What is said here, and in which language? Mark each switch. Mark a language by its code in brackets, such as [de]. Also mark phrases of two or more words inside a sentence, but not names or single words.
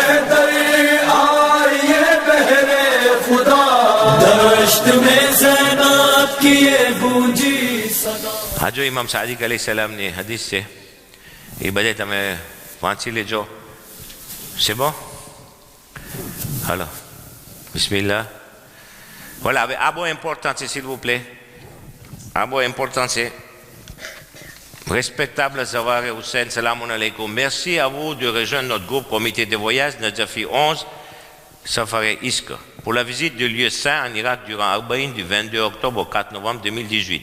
[gu] આ જો ઇમામ સાદિક અલૈહિસ્સલામની હદીસ છે, એ બધે તમે વાંચી લેજો. [fr] C'est bon? Alors, bismillah. Voilà, un mot important, s'il vous plaît. Un mot important, c'est respectable Zawar Hussein, [ar] سلام عليكم. [fr] Merci à vous de rejoindre notre groupe comité de voyage Nadjafi 11, Safari Isk, pour la visite du lieu saint en Irak durant Arbaïn du 22 octobre au 4 novembre 2018.